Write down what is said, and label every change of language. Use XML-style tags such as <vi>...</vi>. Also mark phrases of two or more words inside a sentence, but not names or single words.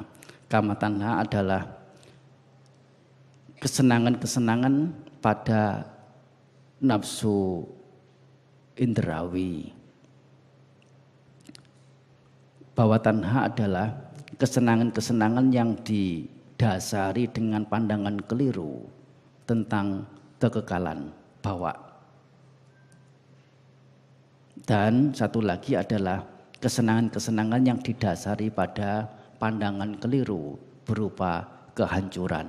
<pi>Kama tanha</pi> <id>adalah kesenangan-kesenangan pada nafsu indrawi.</id> <pi>Bhava tanha</pi> <id>adalah kesenangan-kesenangan yang didasari dengan pandangan keliru tentang kekekalan bhawa. Dan satu lagi adalah kesenangan-kesenangan yang didasari pada pandangan keliru berupa kehancuran.</id>